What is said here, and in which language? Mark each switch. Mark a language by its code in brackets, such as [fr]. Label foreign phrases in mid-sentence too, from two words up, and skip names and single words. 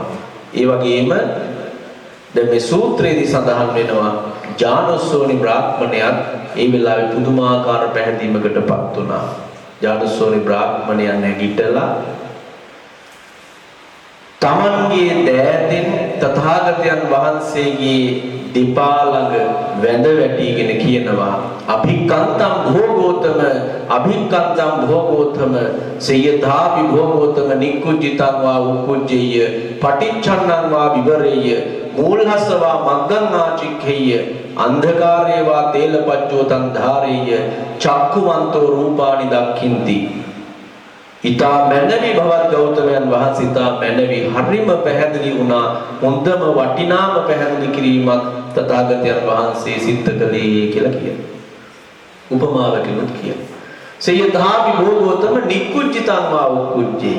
[si] ඒ වගේම දැන් මේ සූත්‍රයේදී සඳහන් වෙනවා ජානුස්සෝනි බ්‍රාහ්මණයන් ඒ වෙලාවේ පුදුමාකාර පැහැදීමකටපත් වුණා. ජානුස්සෝනි බ්‍රාහ්මණයන් නැගිටලා තමන්ගේ දෑතෙන් තථාගතයන් වහන්සේගේ දෙපා ළඟ වැඳ වැටිගෙන කියනවා [pi] අභික්කන්තම් භෝගෝතම, අභික්කන්තම් භෝගෝතම, සේයථාපි භෝගෝතම, නික්කුජ්ජිතං වා උක්කුජ්ජේය, පටිච්ඡන්නං වා විවරේය, මූලහස්සවා මග්ගං ආචික්ඛේය, අන්ධකාරේවා තේලපච්චෝතං ධාරේය, චක්කුමන්තෝ රූපානි දක්ඛින්ති. [si] ඊතා මැනවි භවත් ගෞතමයන් වහන්සේ ඊතා මැනවි හරිම පැහැදිලි වුණා. හොඳම වටිනාම පැහැදිලි කිරීමක් තථාගතයන් වහන්සේ සිද්ධ කළේ කියලා කියනවා. උපමාවකිනුත් කියනවා. [pi] සේයථාපි භෝගෝතම නික්කුජ්ජිතං වා උක්කුජ්ජේය.